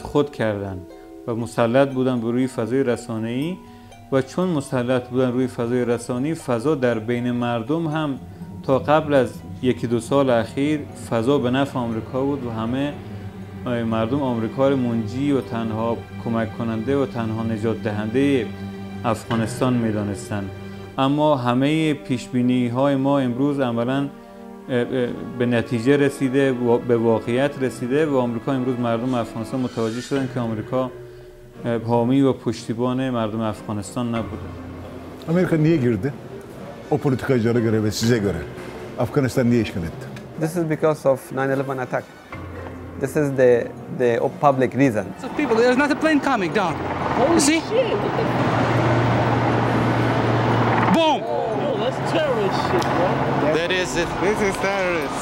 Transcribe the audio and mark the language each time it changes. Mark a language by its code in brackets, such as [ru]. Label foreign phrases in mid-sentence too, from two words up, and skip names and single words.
[fa] خود کردن و مسلط بودن به روی فضای رسانه‌ای و چون مسلط بودن روی فضای رسانه‌ای فضا در بین مردم هم تا قبل از 1-2 سال اخیر فضا به نفع آمریکا بود و همه مردم آمریکا رو منجی و تنها کمک کننده و تنها نجات دهنده افغانستان می‌دانستند. اما همه پیشبینی های ما امروز عملاً به نتیجه رسیده و به واقعیت رسیده و آمریکا امروز مردم افغانستان متوجه شدن که آمریکا حامی و پشتیبان مردم افغانستان نبوده. [tr] Amerika niye girdi? O politikacılara göre ve size göre Afganistan niye işgal etti? [en] This is because of 9/11 attack. This is the public reason. So people, there's not a plane coming down. You see? Boom! No, that's terrorist shit, bro. That is it. This is terrorist.